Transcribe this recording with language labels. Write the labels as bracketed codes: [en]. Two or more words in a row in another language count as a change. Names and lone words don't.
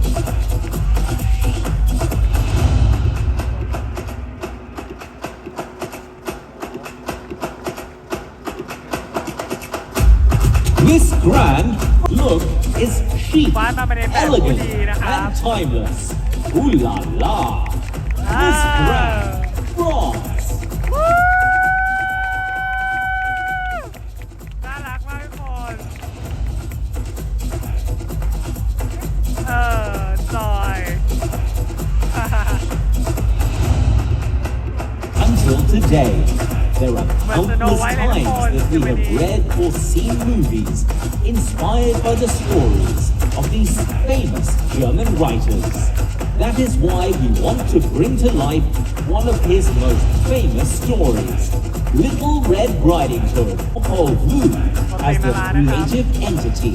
[en] Miss Grand look is chic, elegant, and timeless. Ooh la la! Miss Grand France. [th] น่ารักมากทุกคนจอย [en] Until today, there are countless times that we have read or seen movies inspired by the stories of these famous German writers. That is why we want to bring to life one of his most famous stories, Little Red Riding Hood, or Who, as the creative entity.